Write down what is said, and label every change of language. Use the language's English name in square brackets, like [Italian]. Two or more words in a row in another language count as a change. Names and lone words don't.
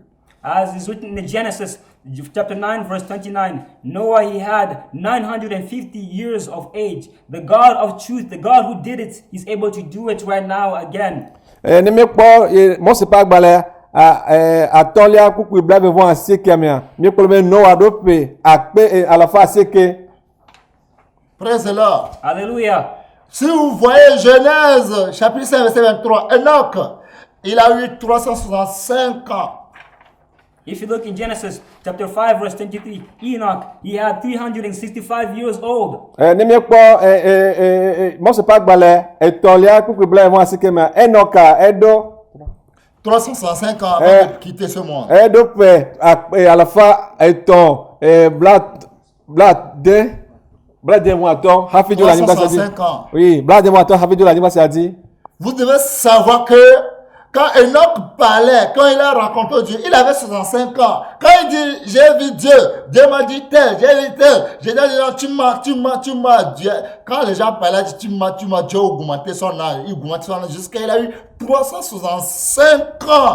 [English] As is written in Genesis chapter 9 verse 29, Noah, he had 950 years of age. The God of truth, the God who did it, he's able to do it right now again. [Ewe] Ne mi kpɔ Mose ƒe agbalẽ atɔ̃lia kpukpui blaeve-vɔ asiekea mea mi kplɔ be Noa ɖo ƒe akpe alafa asieke. [English] Praise the Lord. Hallelujah. [French] Si vous voyez Genèse, chapitre 5, verset 23, Enoch, il a eu 365 ans. [English] If you look in Genesis chapter 5 verse 23, Enoch, he had 365 years old. [Ewe] Ne mi kpɔ Mose ƒe agbalẽ etɔ̃lia kpukpui blaeve-vɔ asieke mea Enoka eɖo [French] 365 ans avant de quitter ce monde. [Ewe] eɖo ƒe alafa etɔ̃ blaade-vɔ atɔ̃ hafi dzo le anyigba sia dzi. [French] 365 ans. Oui, [Ewe] blaade-vɔ atɔ̃ hafi dzo le anyigba sia dzi. [French] Vous devez savoir que quand Enoch parlait, quand il a rencontré Dieu, il avait 65 ans. Quand il dit, j'ai vu Dieu, Dieu m'a dit tel, j'ai vu tel, j'ai dit, tu mens, Dieu. Quand les gens parlaient, tu mens, Dieu a augmenté son âge, jusqu'à il a eu 365 ans.